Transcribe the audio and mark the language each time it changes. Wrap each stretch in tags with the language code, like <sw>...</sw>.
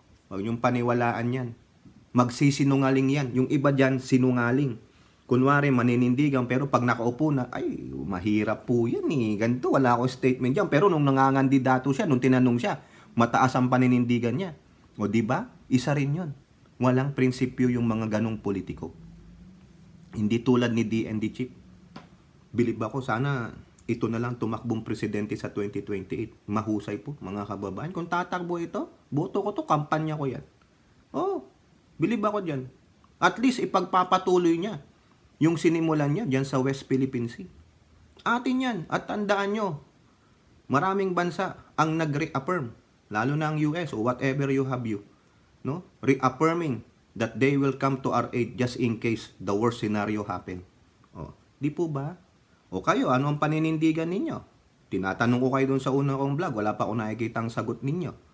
<tl>Huwag yung paniwalaan yan. Magsisinungaling yan. Yung iba dyan, sinungaling. Kunwari, maninindigan, pero pag nakaupo na, ay, mahirap po yan eh. Ganito, wala akong statement dyan. Pero nung nangangandidato siya, nung tinanong siya, mataas ang paninindigan niya. O di ba? Isa rin yun. Walang prinsipyo yung mga ganong politiko. Hindi tulad ni DND Chief. Bilib ako, sana ito na lang tumakbong presidente sa 2028. Mahusay po, mga kababayan. Kung tatakbo ito, boto ko to, kampanya ko yan. Oh, bilib ako dyan. At least ipagpapatuloy niya yung sinimulan niya dyan sa West Philippine Sea. Atin yan. At tandaan nyo, maraming bansa ang nag-reaffirm, lalo na ang US o</tl> <en>whatever you have you,</en> <tl>no?</tl> <en>Reaffirming that they will come to our aid just in case the worst scenario happen.</en> <tl>O, di po ba? O kayo, ano ang paninindigan ninyo? Tinatanong ko kayo dun sa una kong vlog, wala pa ako nakikita ang sagot ninyo.</tl>